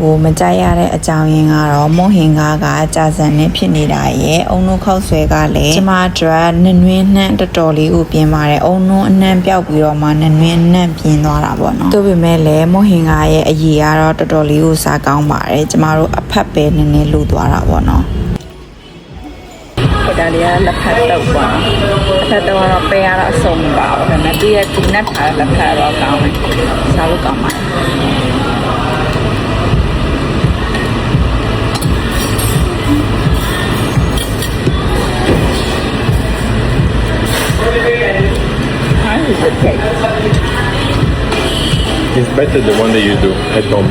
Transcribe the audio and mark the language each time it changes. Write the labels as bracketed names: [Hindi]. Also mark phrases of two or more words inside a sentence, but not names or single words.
[Burmese] ကိုမကြိုက်ရတဲ့အကြောင်းရင်းကတော့မုံဟင်္ကာကကြာစံနဲ့ဖြစ်နေတာရဲ့အုံနိုးခောက်ဆွဲကလည်းကျမအတွက်နနွင်းနှံ့တော်တော်လေးကိုပြင်းပါတယ်အုံနိုးအနှံ့ပြောက်ပြီးတော့မှနနွင်းနှံ့ပြင်းသွားတာပေါ့နော်ဒါပေမဲ့လည်းမုံဟင်္ကာရဲ့အရည်ကတော့တော်တော်လေးကိုစားကောင်းပါတယ်ကျမတို့အဖက်ပဲနည်းနည်းလူသွားတာပေါ့နော်ဒါလေးကလက်ဖက်တော့ပေါ့နော်လက်ဖက်တော့ပဲရတော့အဆုံးပါဘူးဒါပေမဲ့သူရဲ့ဒီနက်ထားလက်ဖက်တော့ကောင်းတယ်စားလို့ကောင်းပါတယ် [English] It's better the one that you do at home.